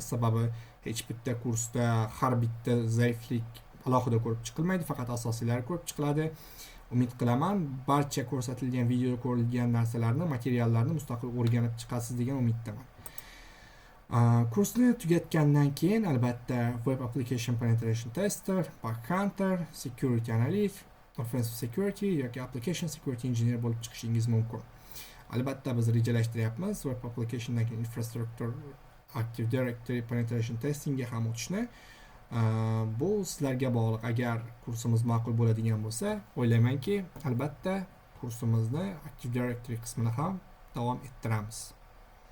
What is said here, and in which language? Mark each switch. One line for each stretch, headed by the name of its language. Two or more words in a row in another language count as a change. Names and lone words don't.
Uzbek: Sababi hech bitta kursda har bitta zaiflik alohida ko'rib chiqilmaydi, faqat asosiylari ko'rib chiqiladi. Umid qilaman, barcha ko'rsatilgan videoda ko'rilgan narsalarni, materiallarni mustaqil o'rganib chiqasiz degan umiddaman. Kursni tugatgandan keyin albatta
English: Web Application Penetration Tester, Bug Hunter, Security Analyst, Offensive Security yoki Application Security Engineer
Uzbek: bo'lib chiqishingiz mumkin. Albatta biz rejalashtiryapmiz
English: Web Application'dagi Infrastructure Active Directory Penetration Testingga
Uzbek: ham o'tishni. Bu sizlarga bog'liq. Agar kursimiz ma'qul bo'ladigan bo'lsa, o'ylaymanki, albatta kursimizni Active Directory qismini ham davom ettiramiz.